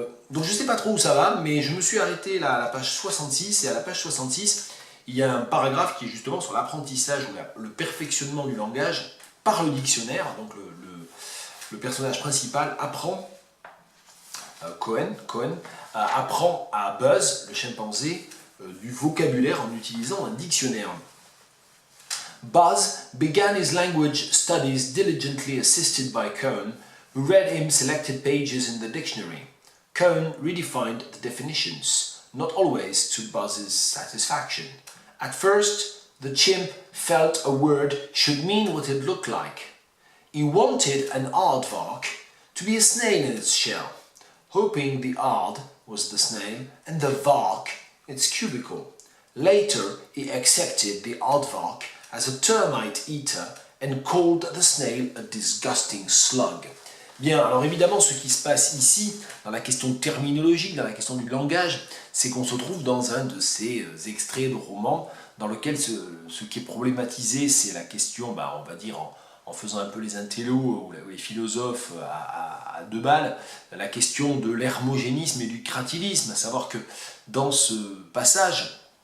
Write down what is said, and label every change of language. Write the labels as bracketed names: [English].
[French] Donc je ne sais pas trop où ça va, mais je me suis arrêté là à la page 66, et à la page 66, il y a un paragraphe qui est justement sur l'apprentissage ou le perfectionnement du langage par le dictionnaire. Donc le personnage principal apprend, Cohen, apprend à Buzz, le chimpanzé, du vocabulaire en utilisant un dictionnaire. [English] Buzz began his language studies diligently assisted by Cohen, who read him selected pages in the dictionary. Cohen redefined the definitions, not always to Buzz's satisfaction. At first, the chimp felt a word should mean what it looked like. He wanted an aardvark to be a snail in its shell, hoping the aard was the snail and the vark its cubicle. Later, he accepted the aardvark as a termite eater and called the snail a disgusting slug. [French] Bien, alors évidemment, ce qui se passe ici, dans la question terminologique, dans la question du langage, c'est qu'on se trouve dans un de ces extraits de romans dans lequel ce qui est problématisé, c'est la question, on va dire, en faisant un peu les intellos ou les philosophes à deux balles, la question de l'hermogénisme et du créativisme, à savoir que dans ce passage,